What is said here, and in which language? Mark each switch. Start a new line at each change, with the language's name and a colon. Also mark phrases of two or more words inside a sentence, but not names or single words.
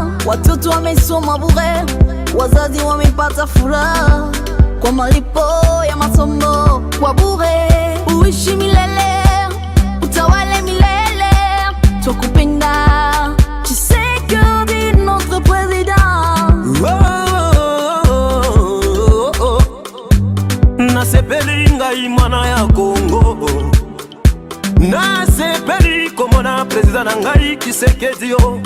Swahili: watoto wamesoma bure, wazazi wamepata furaha kwa malipo ya masomo kwa bure. Uishi milele, utawale milele, tukupenda Tshisekedi
French: notre président.
Lingala: Nasepeli ngai mwana ya Kongo, nasepeli komona président na ngai Tshisekedi yo.